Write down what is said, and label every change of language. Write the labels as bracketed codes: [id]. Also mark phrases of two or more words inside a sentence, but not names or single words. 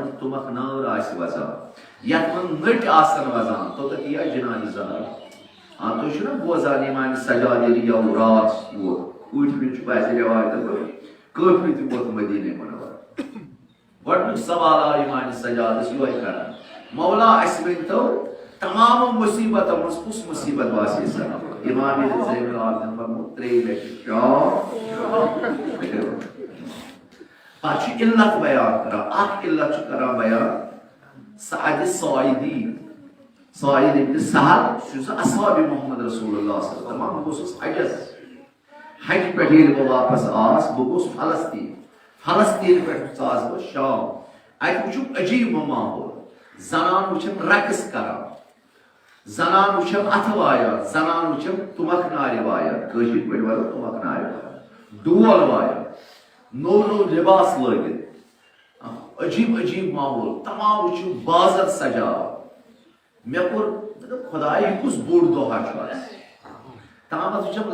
[ks] منٛز تُمبکھ نٲر آسہِ وزان یتھ منٛز نٔٹۍ آسن وزان توٚتتھ یِیا جنانہِ زہرا تُہۍ چھِو نا بوزان اِمامہِ سجاد ییٚلہِ یوٕ راتھ ووت پوٗٹھمہِ چھُ باسہِ رٮ۪واج دپان کٲفی تہِ ووت مدیٖنہ مُنور گۄڈنیُک سوال آو اِمامہِ سجادس یِہوے کران مولا اَسہِ ؤنۍتو تمام مُصیبتو منٛز کُس مُصیبت باسے سا امام زین العابدین فرموو 3 لٹہِ پتہٕ چھُ علت بیان کران اکھ علت چھُ کران بیان سعد ساعدی سعید ابن سہل سُہ چھُ سُہ اصحابِ محمد رسول اللہ [ar] صلی اللہ علیہ وسلم [ks] بہٕ اوسُس حجس حجہِ پٮ۪ٹھ ییٚلہِ بہٕ واپس آس بہٕ گوٚوُس فلسطیٖن پٮ۪ٹھ ژاس بہٕ شام اتہِ وٕچھُم عجیٖب ماحول زنان وٕچھم رقص کران زنان وٕچھم اتھٕ وایان زنان وٕچھم تُمبکھ نارِ وایان کٲشِر پٲٹھۍ ونو تُمبکھ نارِ وایان ڈول وایان نوٚو نوٚو لباس لٲگِتھ عجیٖب عجیٖب ماحول تمام وٕچھُم بازر سجاو مےٚ کوٚر خۄدایا یہِ کُس بوٚڑ دۄہا چھُ اَسہِ تامتھ وٕچھم